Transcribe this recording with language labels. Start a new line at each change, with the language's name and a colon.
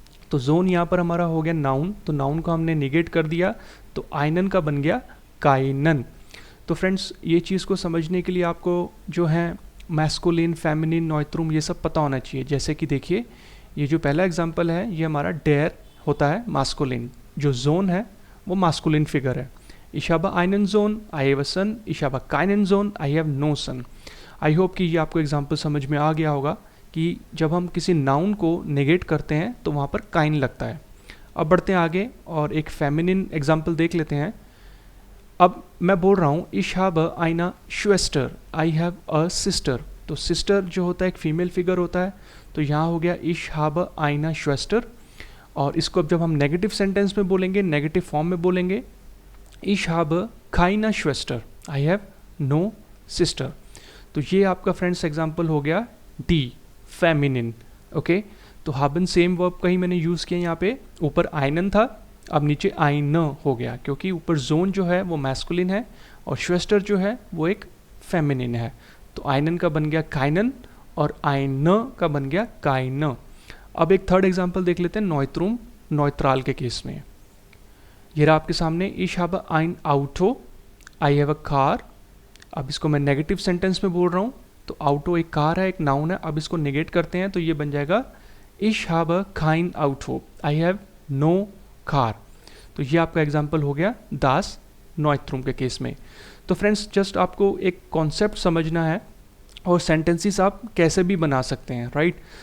Hindi: तो जोन यहाँ पर हमारा हो गया नाउन, तो नाउन को हमने निगेट कर दिया, तो आइनन का बन गया काइनन। तो फ्रेंड्स ये चीज़ को समझने के लिए आपको जो है मैस्कुलिन, फेमिनिन, नॉइट्रुम ये सब पता होना चाहिए। जैसे कि देखिए ये जो पहला एग्जांपल है ये हमारा डेयर होता है मास्कुलिन, जो जोन है वो मास्कुलिन फिगर है।
German: Ich habe einen Sohn,
English: I have a son,
German: ich habe keinen Sohn,
English: I have no son।
Hindi: I hope कि ये आपको एग्जाम्पल समझ में आ गया होगा कि जब हम किसी नाउन को नेगेट करते हैं तो वहाँ पर काइन लगता है। अब बढ़ते हैं आगे और एक फेमिनिन एग्जाम्पल देख लेते हैं। अब मैं बोल रहा हूँ
German: Ich habe eine Schwester,
English: I have a sister।
Hindi: तो सिस्टर जो होता है एक फीमेल फिगर होता है, तो यहाँ हो गया
German: Ich habe eine Schwester।
Hindi: और इसको अब जब हम नेगेटिव सेंटेंस में बोलेंगे, नेगेटिव फॉर्म में बोलेंगे
German: Ich habe keine Schwester,
English: I have no sister।
Hindi: तो ये आपका फ्रेंड्स एग्जाम्पल हो गया डी फेमिनिन। ओके, तो haben सेम वर्ब का ही मैंने यूज़ किया यहाँ पे, ऊपर आइनन था अब नीचे आइन हो गया, क्योंकि ऊपर जोन जो है वो मैस्कुलिन है और श्वेस्टर जो है वो एक फेमिनिन है। तो आइनन का बन गया काइनन और आइन का बन गया काइन। अब एक थर्ड एग्जाम्पल देख लेते हैं नॉइट्रुम, नॉइट्राल के केस में। ये रहा आपके सामने
German: Ich habe ein Auto,
English: I have a car।
Hindi: अब इसको मैं नेगेटिव सेंटेंस में बोल रहा हूँ, तो ऑटो एक कार है, एक नाउन है। अब इसको नेगेट करते हैं तो ये बन जाएगा
German: Ich habe kein Auto,
English: I have no car।
Hindi: तो ये आपका एग्जाम्पल हो गया दास नॉइट्रुम के केस में। तो फ्रेंड्स जस्ट आपको एक कॉन्सेप्ट समझना है और सेंटेंसेस आप कैसे भी बना सकते हैं, राइट।